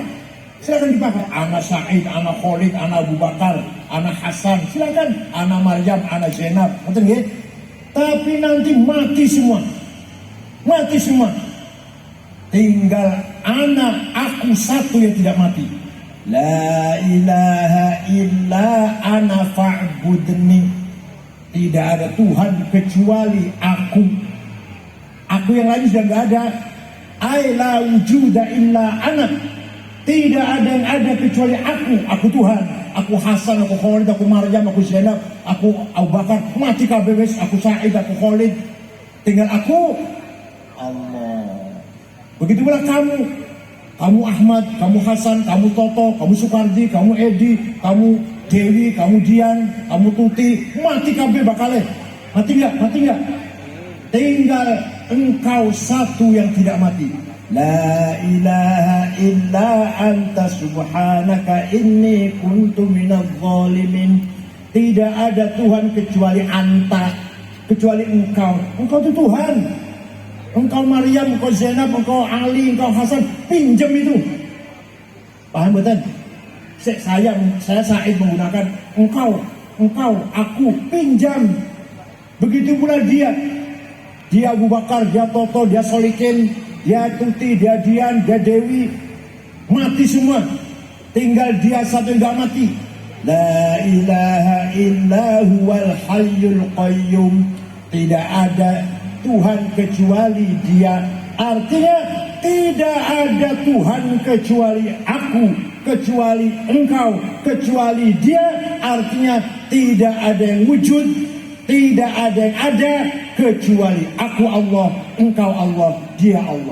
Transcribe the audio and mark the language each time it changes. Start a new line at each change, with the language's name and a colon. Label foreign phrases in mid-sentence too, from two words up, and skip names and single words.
Indonesian: Anak Said, anak Khalid, anak Abu Bakar, anak Hasan. Silakan. Anak Maryam, anak Zainab. Betul nggih? Tapi nanti mati semua. Tinggal anak, aku satu yang tidak mati.
Arabic: لا إله إلا أنا فاعبدني.
Indonesian: Tidak ada Tuhan kecuali aku. Aku yang lain sudah tidak ada.
Arabic: أي لا وجود إلا أنا.
Indonesian: Tidak ada yang ada kecuali aku. Aku Tuhan. Aku Hasan, aku Khalid, aku Maryam, aku Zainab, aku Abu Bakar.
Javanese: Mati kabeh wis.
Indonesian: Aku Said, aku Khalid. Tinggal aku Allah. Begitu pula kamu. Kamu Ahmad, kamu Hasan, kamu Toto, kamu Sukardi, kamu Edi, kamu Dewi, kamu Dian, kamu Tuti,
Javanese: mati kabeh bakale.
Indonesian: Mati enggak? Tinggal engkau satu yang tidak mati.
Arabic: لا إله إلا أنت سبحانك إني كنت من الظالمين.
Indonesian: Tidak ada Tuhan kecuali anta, kecuali engkau. Engkau itu Tuhan. Engkau Maryam, engkau Zainab, engkau Ali, engkau Hasan, pinjam itu. Paham betul? Saya Said menggunakan engkau, aku, pinjam. Begitu pula dia Abu Bakar, dia Toto, dia Solikin, dia Tuti, dia Dian, dia Dewi, mati semua. Tinggal dia satu yang gak mati.
Arabic: لا إله إلا هو الحي القيوم.
Indonesian: Tidak ada Tuhan kecuali dia. Artinya tidak ada Tuhan kecuali aku, kecuali engkau, kecuali dia. Artinya tidak ada yang wujud, tidak ada yang ada kecuali aku Allah, engkau Allah, dia Allah.